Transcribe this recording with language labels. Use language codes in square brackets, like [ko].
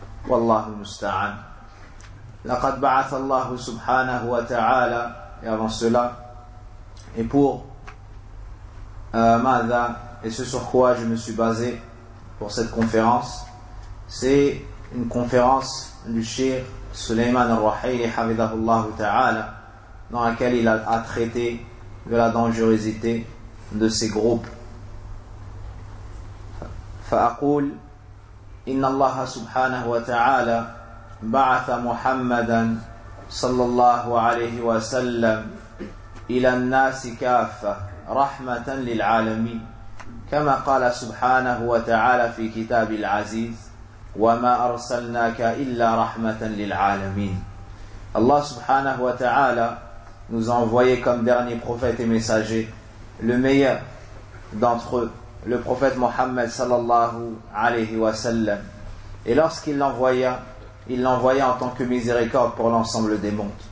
[fr] Wallahu musta'an. [ar] لقد بعث الله سبحانه وتعالى [fr] et avant cela et pour [ar] ماذا [fr] et ce sur quoi je me suis basé pour cette conférence, c'est une conférence du Cheikh Sulaiman al-Rahili hafidhahullah ta'ala, dans laquelle il a traité de la dangerosité de ces groupes. [ar] فأقول إن الله سبحانه وتعالى بعث محمدا صلى الله عليه وسلم إلى الناس كافة رحمة للعالمين كما قال سبحانه وتعالى في كتاب العزيز وما أرسلناك إلا رحمة للعالمين. [fr] الله سبحانه وتعالى nous a envoyé comme dernier prophète et messager le meilleur d'entre eux, le prophète Mohammed صلى الله عليه وسلم. Et lorsqu'il l'envoya, il l'envoya en tant que miséricorde pour l'ensemble des mondes.